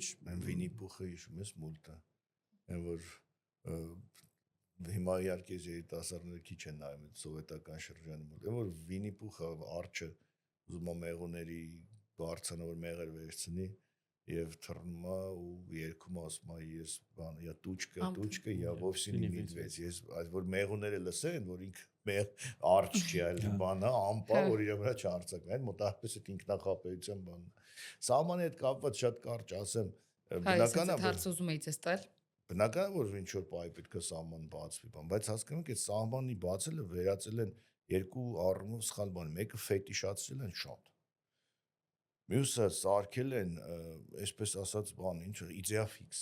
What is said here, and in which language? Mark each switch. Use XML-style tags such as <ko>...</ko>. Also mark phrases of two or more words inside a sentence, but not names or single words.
<hy>Վինի Պուխը հիշում ես մուլտը, այն որ հիմա իհարկե երիտասարդները քիչ են նայում այդ սովետական շրջանի մոտ, այն որ Վինի Պուխը արջը ուզում է մեղուների բարձանավոր մեղր վերցնի եւ թռնում է ու երգում ասում է ես բան</hy> <ru>я тучка я вовсе не медведь</ru> <hy>ես այս որ մեղուները լսեն որ ինքը արջ չի այլ բանա ամպա որ իր վրա չարցակն այն մոտավորապես այդ ինքնախապեյության բանն սահմանի հետ կապված շատ կարճ ասեմ բնական է հարց ուզում էի ցես տալ բնական որ ինչ որ պայ պետք է սահման բացվի բան բայց հասկանում եք այդ սահմանի բացելը վերածել են երկու առումով սխալ բան մեկը ֆետիշացրել են շատ մյուսը սարքել են այսպես ասած բան ինչ</hy> <fr>idée fixe</fr>